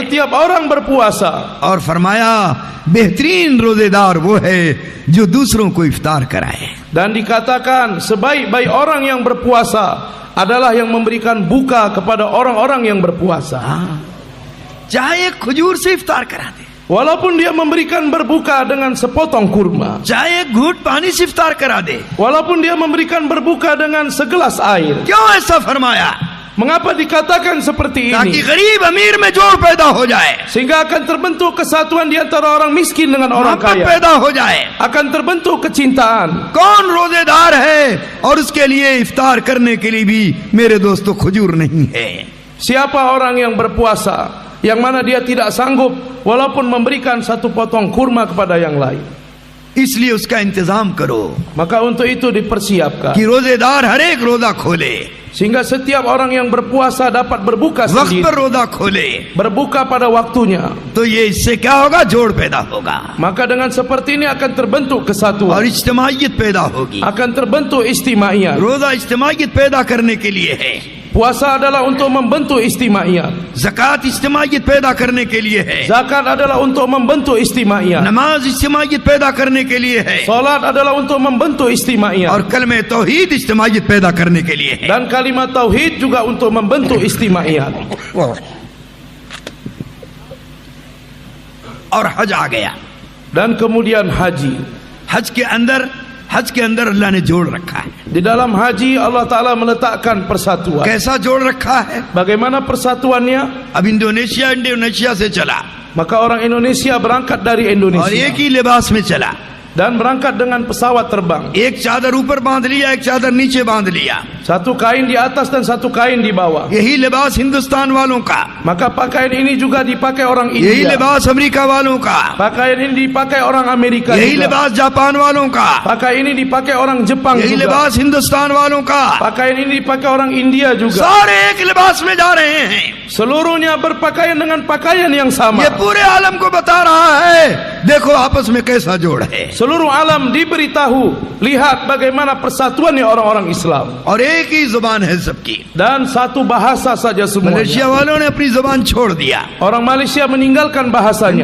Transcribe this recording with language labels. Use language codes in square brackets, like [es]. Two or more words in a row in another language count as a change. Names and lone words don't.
[id] Setiap orang berpuasa. [hi] और फरमाया बेहतरीन रोजेदार वो है जो दूसरों को इफ्तार कराए। [id] Dan dikatakan sebaik-baik orang yang berpuasa adalah yang memberikan buka kepada orang-orang yang berpuasa. [hi] चाहे एक खजूर से इफ्तार करा दे, [id] Walaupun dia memberikan berbuka dengan sepotong kurma, [hi] चाहे एक घूंट पानी से इफ्तार करा दे, [id] walaupun dia memberikan berbuka dengan segelas air. [hi] क्यों ऐसा फरमाया? [id] Mengapa dikatakan seperti [hi] ताकि [id] ini? [hi] गरीब अमीर में जोड़ पैदा हो जाए, [id] Sehingga akan terbentuk kesatuan di antara orang miskin dengan orang [hi] मोहब्बत [id] kaya. [hi] पैदा हो जाए। [id] Akan terbentuk kecintaan. [hi] कौन रोजेदार है और उसके लिए इफ्तार करने के लिए भी मेरे दोस्तों खजूर नहीं है। [id] Siapa orang yang berpuasa yang mana dia tidak sanggup walaupun memberikan satu potong kurma kepada yang lain? [hi] इसलिए उसका इंतजाम करो [id] Maka untuk itu dipersiapkan, [hi] कि रोजेदार हर एक रोजा खोले, [id] sehingga setiap orang yang berpuasa dapat berbuka [hi] वक्त पर [id] sendiri, [hi] रोजा खोले, [id] berbuka pada waktunya. [hi] तो ये इससे क्या होगा? जोड़ पैदा होगा [id] Maka dengan seperti ini akan terbentuk [hi] और [id] kesatuan, [hi] इज्तिमाइयत पैदा होगी। [id] akan terbentuk istimaiyat. [hi] रोजा इज्तिमाइयत पैदा करने के लिए है, [id] Puasa adalah untuk membentuk istimaiyat, [hi] ज़कात इज्तिमाइयत पैदा करने के लिए है, [id] zakat adalah untuk membentuk istimaiyat, [hi] नमाज इज्तिमाइयत पैदा करने के लिए है, [id] salat adalah untuk membentuk istimaiyat, [hi] और कलमे तौहीद इज्तिमाइयत पैदा करने के लिए है। [id] dan kalimat tauhid juga untuk membentuk istimaiyat. [hi] और हज आ गया। [id] Dan kemudian haji. [hi] हज के अंदर अल्लाह ने जोड़ रखा है। [id] Di dalam haji Allah Ta'ala meletakkan persatuan. [hi] कैसा जोड़ रखा है? [id] Bagaimana persatuannya? [hi] अब इंडोनेशिया से चला [id] Maka orang Indonesia berangkat dari [hi] और [id] Indonesia [hi] एक ही लिबास में चला, [id] dan berangkat dengan pesawat terbang. [hi] एक चादर ऊपर बांध लिया, एक चादर नीचे बांध लिया। [id] Satu kain di atas dan satu kain di bawah. [hi] यही लिबास हिंदुस्तान वालों का, [id] Maka pakaian ini juga dipakai orang [hi] यही [id] India. [hi] लिबास अमेरिका वालों का, [id] Pakaian ini dipakai orang Amerika [hi] यही [id] juga. [hi] लिबास जापान वालों का, [id] Pakaian ini dipakai orang Jepang [hi] यही [id] juga. [hi] लिबास हिंदुस्तान वालों का। [id] Pakaian ini dipakai orang India juga. [hi] सारे एक लिबास में जा रहे हैं। [id] Seluruhnya berpakaian dengan pakaian yang sama. [hi] ये पूरे आलम को बता रहा है, देखो आपस में कैसा जोड़ है। [id] Seluruh alam diberitahu, lihat bagaimana persatuannya orang-orang Islam. [hi] और एक ही जुबान है सबकी। [id] Dan satu bahasa saja semuanya. [hi] मलेशिया वालों ने अपनी जुबान छोड़ दिया, [id] Orang Malaysia meninggalkan bahasanya.